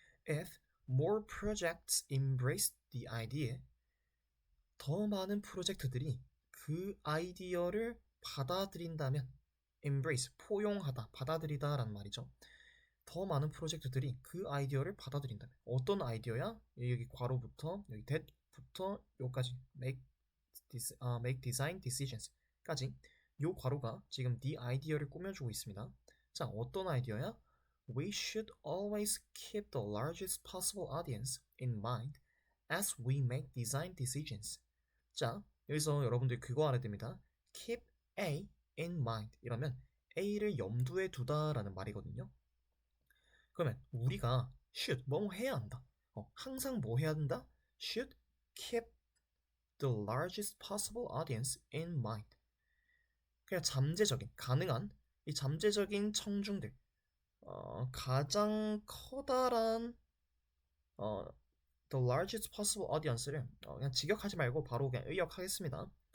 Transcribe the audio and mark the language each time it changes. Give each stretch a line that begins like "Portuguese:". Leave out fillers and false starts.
English: If more projects embrace the idea,
Korean: 더 많은 프로젝트들이 그 아이디어를 받아들인다면 embrace, 포용하다, 받아들이다 라는 말이죠. 더 많은 프로젝트들이 그 아이디어를 받아들인다면 어떤 아이디어야? 여기 괄호부터 여기 that부터 여기까지 make design decisions 까지 요 괄호가 지금 the 아이디어를 꾸며주고 있습니다. 자, 어떤 아이디어야?
English: We should always keep the largest possible audience in mind as we make design decisions.
Korean: 자, 여기서 여러분들 그거 알아야 됩니다.
English: Keep A in mind
Korean: 이러면 A를 염두에 두다라는 말이거든요. 그러면 우리가 should 뭐 해야 한다. 항상 뭐 해야 한다?
English: Should keep the largest possible audience in mind.
Korean: 그냥 잠재적인, 가능한 이 잠재적인 청중들, 가장 커다란
English: the largest possible audience
Korean: 를 그냥 직역하지 말고 바로 그냥 의역하겠습니다.